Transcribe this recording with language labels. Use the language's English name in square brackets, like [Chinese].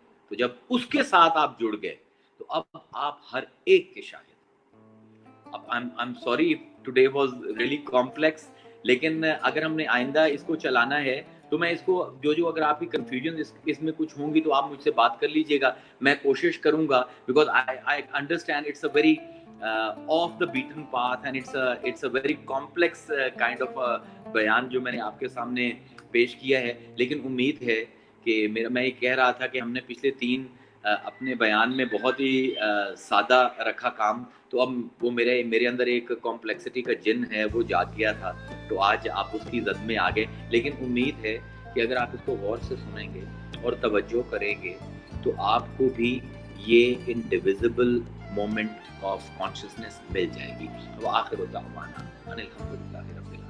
[Urdu] تو جب اس کے ساتھ آپ جڑ گئے تو اب آپ ہر ایک کے شاہد. اب [English] I'm sorry today was really complex، [Urdu] لیکن اگر ہم نے آئندہ اس کو چلانا ہے تو میں اس کو جو اگر آپ کی کنفیوژن اس میں کچھ ہوں گی تو آپ مجھ سے بات کر لیجئے گا. میں کوشش کروں گا [English] because I understand it's a very off the beaten path and it's a very complex kind of [Urdu] بیان جو میں نے آپ کے سامنے پیش کیا ہے. لیکن امید ہے کہ میں یہ کہہ رہا تھا کہ ہم نے پچھلے 3 اپنے بیان میں بہت ہی سادہ رکھا کام، تو اب وہ میرے اندر ایک کمپلیکسٹی کا جن ہے وہ جاگ گیا تھا، تو آج آپ اس کی زد میں آ گئے. لیکن امید ہے کہ اگر آپ اس کو غور سے سنیں گے اور توجہ کریں گے تو آپ کو بھی یہ انڈیویزبل مومنٹ آف کانشسنس مل جائے گی. [Arabic] وآخر دعوانا ان الحمدللہ.